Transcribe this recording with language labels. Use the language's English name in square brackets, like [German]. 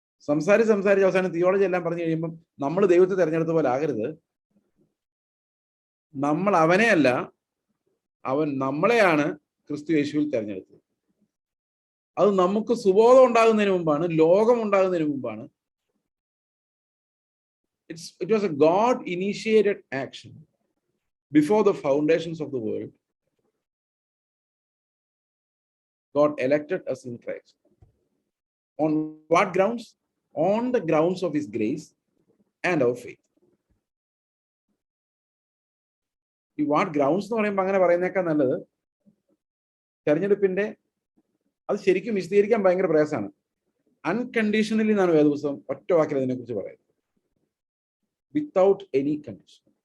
[Malayalam] സംസാരിച്ച് അവസാനം തിയോളജി എല്ലാം പറഞ്ഞു കഴിയുമ്പം നമ്മൾ ദൈവത്തെ തെരഞ്ഞെടുത്ത പോലെ ആകരുത്. നമ്മൾ അവനെയല്ല, അവൻ നമ്മളെയാണ് ക്രിസ്തു യേശുവിൽ തെരഞ്ഞെടുത്തത്. അത് നമുക്ക് സുബോധം ഉണ്ടാകുന്നതിന് മുമ്പാണ്, ലോകം ഉണ്ടാകുന്നതിന് മുമ്പാണ്. [English] It was a God initiated action before the foundations of the world. God elected us in Christ. On what grounds? On the grounds of his grace and our faith. [Malayalam] ഈ [English] what grounds [Malayalam] എന്ന് പറയുമ്പോൾ അങ്ങനെ പറയുന്നേക്കാൾ നല്ലത് തെരഞ്ഞെടുപ്പിന്റെ അത് ശരിക്കും വിശദീകരിക്കാൻ ഭയങ്കര പ്രയാസമാണ്. അൺകണ്ടീഷണലി എന്നാണ് വേദപുസ്തകം ഒറ്റ വാക്കിൽ അതിനെക്കുറിച്ച് പറയുന്നത്. [English] Without any condition.